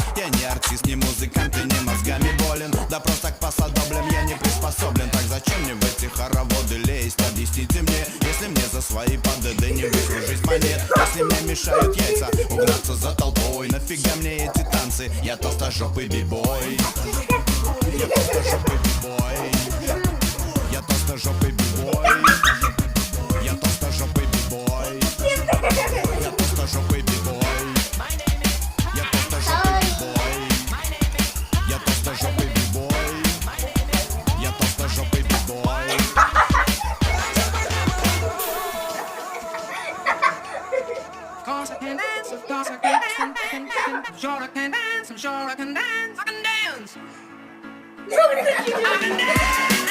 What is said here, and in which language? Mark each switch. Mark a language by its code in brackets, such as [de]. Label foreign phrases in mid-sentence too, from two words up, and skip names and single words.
[ru] Я не артист, не музыкант и не мозгами болен. Да просто к посадоблям я не приспособлен. Так зачем мне в эти хороводы лезть? Объясните мне, если мне за свои ПДД не выслужить монет. Если мне мешают яйца угнаться за толпой, нафига мне эти танцы? Я толстожопый бибой. Я толстожопый бибой. Я толстожопый бибой. Я толстожопый бибой. Я толстожопый бибой. Я толстожопый бибой. Я толстожопый бибой. Я толстожопый бибой. [en] Cause I can dance, cause I can dance, sure I can dance, I'm sure I can dance, I can dance. I can dance.